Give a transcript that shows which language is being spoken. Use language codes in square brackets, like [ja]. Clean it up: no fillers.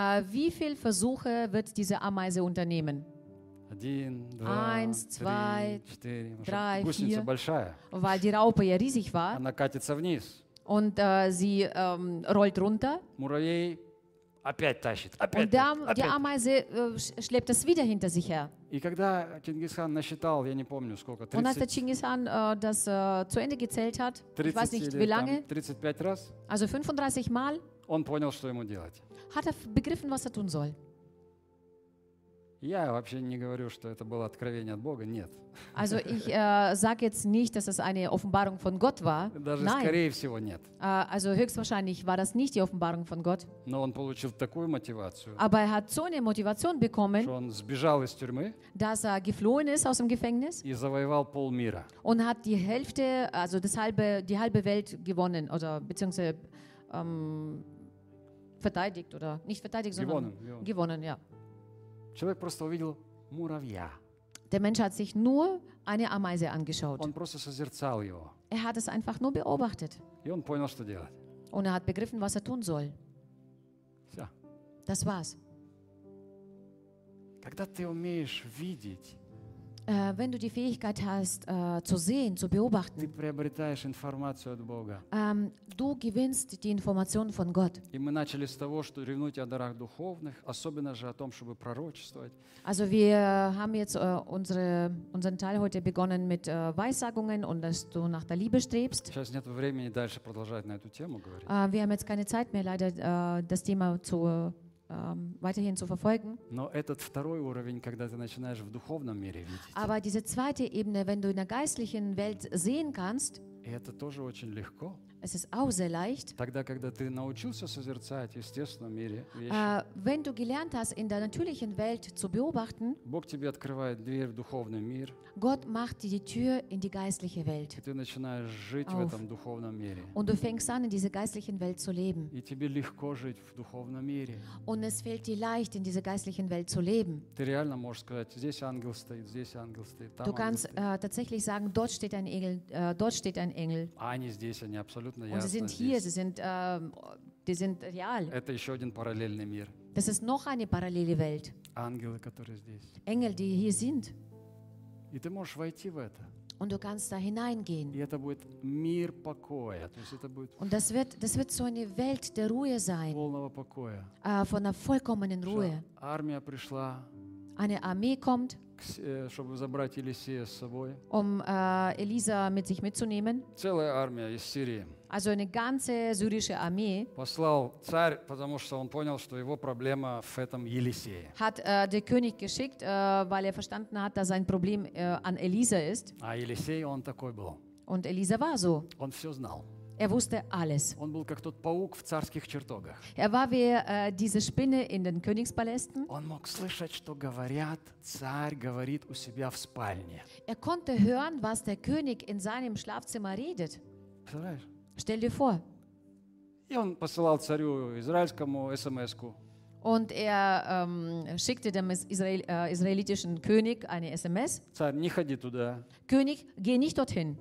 [de] Wie viele Versuche wird diese Ameise unternehmen? [ru] Один, два, [de] Eins, zwei, [ru] три, четыре. [de] Drei, [ru] Gusenica [de] vier. [ru] Большая. [de] Weil die Raupe ja riesig war. [ru] Она катится вниз. [de] Und sie rollt runter. [ru] Муравей опять тащит, опять. [de] Und dann, [ru] опять. [de] Die Ameise schleppt das wieder hinter sich her. [ru] И когда Чингисхан насчитал, я не помню, сколько, 30... [de] Und als Чингисхан das zu Ende gezählt hat, 30, ich weiß nicht, wie lange, [ru] там, 35 раз, [de] also 35 Mal, [ru] он понял, что ему делать. [de] Hat er begriffen, was er tun soll. [ru] Я вообще не говорю, что это было откровение от Бога, нет. [de] Also ich sage jetzt nicht, dass es eine Offenbarung von Gott war. [ru] Даже [de] Nein. [ru] Скорее всего нет. [de] Also höchstwahrscheinlich war das nicht die Offenbarung von Gott. [ru] Но он получил такую мотивацию. [de] Aber er hat so eine Motivation bekommen. [ru] Что он сбежал из тюрьмы. [de] Dass er geflohen ist aus dem Gefängnis. [ru] И завоевал полмира. [de] Und hat die Hälfte, also das halbe, die halbe Welt gewonnen oder beziehungsweise verteidigt oder nicht verteidigt, sondern gewonnen, ja. [ru] Человек просто увидел муравья. [de] Der Mensch hat sich nur eine Ameise angeschaut. [ru] Он просто созерцал его. [de] Er hat es einfach nur beobachtet. [ru] И он понял, что делать. [de] Und er hat begriffen, was er tun soll. [ru] Все. [de] Das war's. [ru] Когда ты умеешь видеть, [de] wenn du die Fähigkeit hast, zu sehen, zu beobachten, [ru] ты приобретаешь информацию от Бога. [de] Du gewinnst die Information von Gott. [ru] И мы начали с того, что ревнуйте о дарах духовных, особенно же о том, чтобы пророчествовать. [de] Also wir haben jetzt unseren Teil heute begonnen mit Weissagungen und dass du nach der Liebe strebst. [ru] Сейчас нет времени дальше продолжать на эту тему говорить. [de] Wir haben jetzt keine Zeit mehr, leider das Thema zu weiterhin zu verfolgen. [ru] Но этот второй уровень, когда ты начинаешь в духовном мире видеть. [de] Aber diese zweite Ebene, wenn du in der geistlichen Welt sehen kannst. [ru] Это тоже очень легко. [de] Es ist auch sehr leicht. [ru] Тогда, когда ты научился созерцать в естественном мире вещи. [de] Wenn du gelernt hast, in der natürlichen Welt zu beobachten. [ru] Бог тебе открывает дверь в духовный мир. [de] Gott macht dir die Tür in die geistliche Welt. [ru] И ты начинаешь жить auf. В этом духовном мире. [de] Und du fängst an, in dieser geistlichen Welt zu leben. [ru] И тебе легко жить в духовном мире. [de] Und es fällt dir leicht, in dieser geistlichen Welt zu leben. [ru] Ты реально можешь сказать, здесь ангел стоит, там. [de] Du kannst tatsächlich sagen, dort steht ein Engel, dort steht ein Engel. [ru] А они здесь, они абсолютно. [de] Und sie sind hier, sie sind real. [ru] Это еще один параллельный мир. [de] Das ist noch eine parallele Welt. [ru] Ангелы, которые здесь. [de] Engel, die hier sind. [ru] И ты можешь войти в это. [de] Und du kannst da hineingehen. [ru] И это будет мир покоя. То есть это будет. [de] Und das wird so eine Welt der Ruhe sein. [ru] Полного покоя. [de] Von einer vollkommenen Ruhe. [ru] Армия пришла. [de] eine Armee kommt, [ru] чтобы забрать Елисея с собой. [de] Элиза mit sich mitzunehmen. [ru] Целая армия из Сирии. [de] Also eine ganze syrische Armee. [ru] Послал царь, потому что он понял, что его проблема в этом Елисее. [de] Hat der König geschickt, weil verstanden hat, dass sein Problem an Элиза ist. [ru] А Елисей он такой был. [de] Und Элиза war so. [ru] Он все знал. [de] Wusste alles. [ru] Он был как тот паук в царских чертогах. [de] War wie diese Spinne in den Königspalästen. [ru] Он мог слышать, что говорят, царь говорит у себя в спальне. [de] Konnte hören, was der König in seinem Schlafzimmer redet. Stell dir vor. [ru] И он посылал царю израильскому СМС-ку. [de] Und schickte dem israelitischen König eine SMS. [ru] Царь, не ходи туда. [de] König, geh nicht dorthin.